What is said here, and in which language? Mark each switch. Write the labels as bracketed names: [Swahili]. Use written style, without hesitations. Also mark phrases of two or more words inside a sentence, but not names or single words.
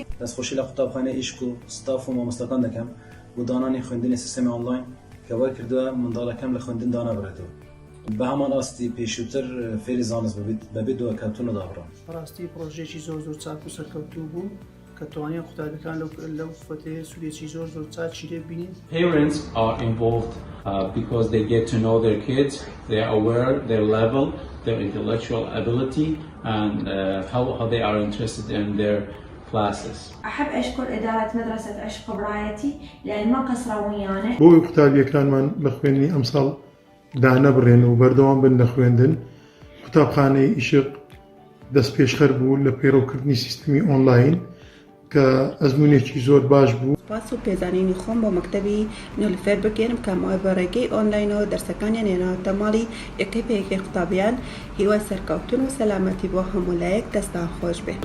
[Central Kurdish] دەستخۆشی لە قوتابخانەی ئیشق و ستاف و مامۆستاکان دەکەم بۆ دانانی خوێندنی سیستەمی ئۆنلاین کە وەر کردووە منداڵەکەم لە خوێندن دانەبڕێتەوە. بە هەمان ئاستی پێشووتر فێری زانست بەبێ دووەکەوتون و دابڕان. بەڕاستی پرۆژێکی زۆر چاک و سەرکەوتوو بوو کە توانین قوتابەکان لەو فەتەیە سوودێکی زۆر چاکی لێ بینین. [English] Parents are involved because they get to know their kids, they are aware their level, their intellectual ability and how they are interested in their classes. [Arabic] أحب أشكر إدارة مدرسة عشق برايتي لأن ما قصروا ويانا. [Central Kurdish] بۆ قوتابیەکانمان لە خوێندنی ئەمساڵ دانەبڕێن و بەردەوام بن لە خوێندن. قوتابخانەی ئیشق دەست پێشخەر بوو لە پەیڕەوکردنی سیستەمی ئۆنلاین کە ئەزمونێکی زۆر باش بوو. سپاس و پێزانینی خۆم بۆ مەکتەبی نیلوفێر بگەێنم کامەوە بە ڕێگەی ئۆنلاینەوە دەرسەکانیان هێناوەتە ماڵی یەکەی پێیەکەی قوتابیان هیوای سەرکەوتن و سەلامەتی بۆ هەموو لایەک دەستان خۆش بێت.